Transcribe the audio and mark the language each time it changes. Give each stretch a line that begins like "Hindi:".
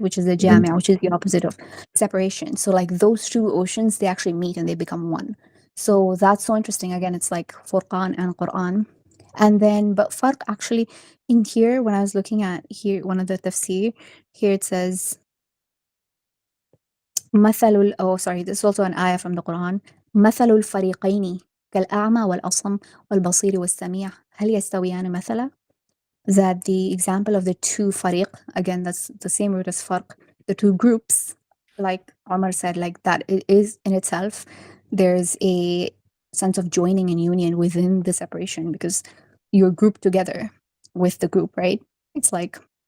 English: Which is the Jami', which is the opposite of separation. So like those two oceans, they actually meet and they become one. So that's so interesting. Again, it's like Furqan and Quran. And then, but Farq actually, in here, when I was looking at here, one of the tafsir, here it says, this is also an ayah from the Quran.
Arabic: مثل الفريقين كالأعمى والأصم والبصير والسميع هل يستويان مثلا?
English: That the example of the two fariq, again, that's the same root as farq, the two groups, like Omar said, like that it is in itself, there's a sense of joining and union within the separation because you're grouped together with the group, right? It's like